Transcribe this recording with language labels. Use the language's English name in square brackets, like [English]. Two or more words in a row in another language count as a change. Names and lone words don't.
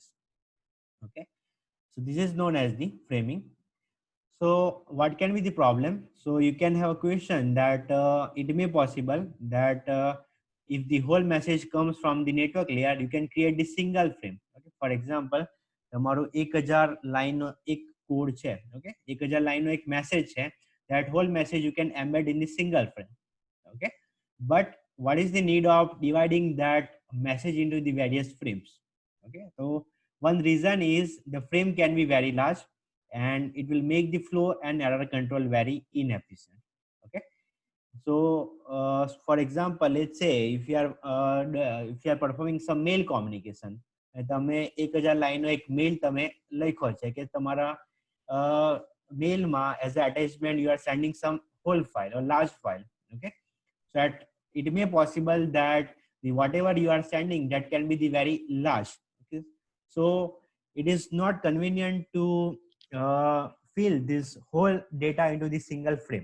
[English] Okay, so this is known as the framing. So what can be the problem? So you can have a question that it may possible that if the whole message comes from the network layer, you can create the single frame. Okay? For example, [Gujarati] તમારો 1000 લાઈનનો એક કોડ છે. ઓકે, 1000 લાઈનનો એક મેસેજ છે. [English] That whole message you can embed in the single frame. Okay, but what is the need of dividing that message into the various frames? Okay, so one reason is the frame can be very large and it will make the flow and error control very inefficient. Okay, so for example, let's say if you are performing some mail communication, [Gujarati] તમે 1000 લાઈનનો એક મેલ તમે લખ્યો છે કે તમારા મેલમાં [English] as an attachment you are sending some whole file or large file. Okay, so that it may possible that the whatever you are sending that can be the very large. Okay, so it is not convenient to fill this whole data into the single frame.